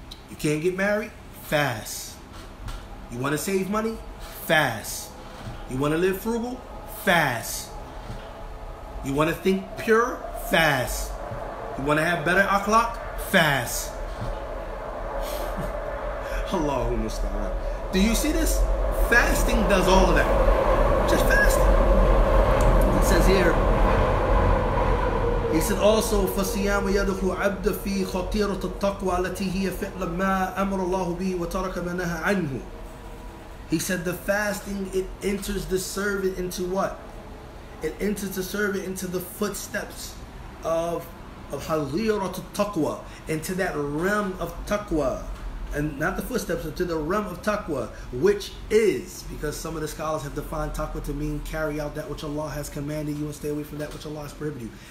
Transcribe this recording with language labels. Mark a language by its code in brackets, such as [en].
[en] You can't get married? Fast. You want to save money? Fast. You want to live frugal? Fast. You want to think pure? Fast. You want to have better akhlaq? Fast. [ar] Allahumma musta'an. [en] Do you see this? Fasting does all of that. Just fasting. [ar] It says here, he said also, فَصِيَامُ يَدْخُلُ عَبْدَ فِي خَطِيرَةِ التَّقْوَى الَّتِي هِيَ فِعْلًا مَا أَمَرَ اللَّهُ بِهِ وَتَرَكَ مَا نَهَى عَنْهُ. [en] He said the fasting, it enters the servant into what? It enters the servant into the footsteps of [ar] حَظِيرَةِ التَّقْوَى, [en] into that realm of taqwa. And not the footsteps, but to the realm of taqwa, which is, because some of the scholars have defined taqwa to mean carry out that which Allah has commanded you and stay away from that which Allah has prohibited you.